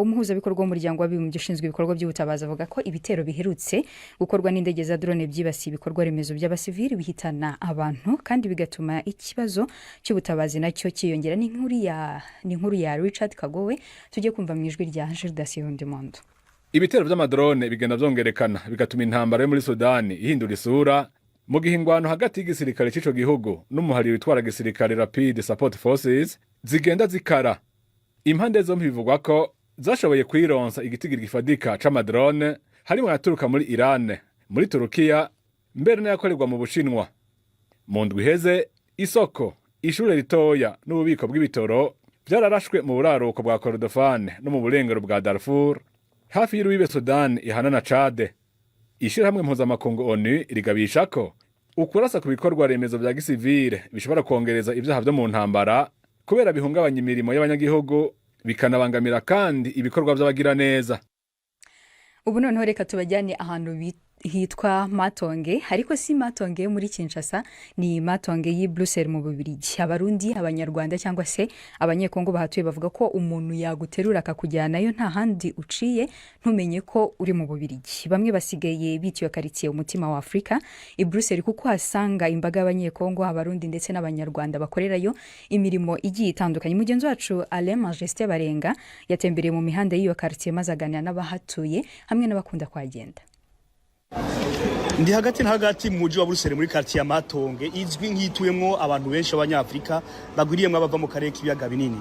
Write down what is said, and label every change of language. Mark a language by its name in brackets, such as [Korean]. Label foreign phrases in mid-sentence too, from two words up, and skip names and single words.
[Kinyarwanda] Umuhuzabikorwa w'umuryango w'abibumbye ushinzwe ibikorwa by'ubutabazi avuga ko ibitero biherutse gukorwa n'indege za drone byibasiye ibikorwa remezo by'abasivili bihitana abantu kandi bigatuma ikibazo cy'ubutabazi nacyo kiyongera. Ni inkuru ya Richard Kagowe tujye kumva mu ijwi rya Gildas Yondemondo. [Rundi] Ibitero by'amadrone bigenda byongerekana bigatuma intambara yo muri Sudani ihindura isura mu gihingwano hagati y'igisirikare cy'ico gihugu n'umuhari witwara gisirikare Rapid Support Forces zigenda zikara. Impande zombi bivugwa ko zashoboye kwironsa igitigiri gifadika c'amadrone harimo yaturuka muri Iran, muri Turukiya, mbere n'ayakorerwa mu Bushinwa. Mu ndwi iheze isoko, ishure ritoya n'ububiko bw'ibitoro byararashwe mu buraruko bwa Kordofan no mu burengero bwa Darfur hafi y'urubibe Sudan ihana na Chad. Ishirahamwe mpuzamakungu ONU rigabisha ko ukurasa ku bikorwa remezo bya gisivile bishobora kongereza ibyaha byo mu ntambara kubera bihungabanya imirimo y'abanyagihugu bikanabangamira kandi ibikorwa by'abagira neza. [Kinyarwanda] Ubu noneho reka tubajyane ahantu hitwa Matonge, ariko si Matonge yo muri Kinshasa, ni Matonge y'i Bruxelles mu Bubiligi. Abarundi, abanyarwanda cyangwa se abanyekongo bahatuye bavuga ko umuntu yaguterura akakujyanayo nta handi uciye ntumenye ko uri mu Bubiligi. Bamwe basigaye bitiwe quartier umutima wa Afrika i Bruxelles kuko hasanga imbaga y'abanyekongo, abarundi ndetse n'abanyarwanda bakorerayo imirimo igiye itandukanye. Mugenzi wacu Alain Majesté Barenga yatembereye mu mihanda y'iyo quartier maze aganira n'abahatuye hamwe n'abakunda kwagenda. [Rundi] Ndi hagati mu mujyi wa Bruxelles muri quartier ya Matonge izwi nk'ituyemwo abantu benshi abanyafrika bagwiriyemwe abava mu karere k'ibiyaga binini.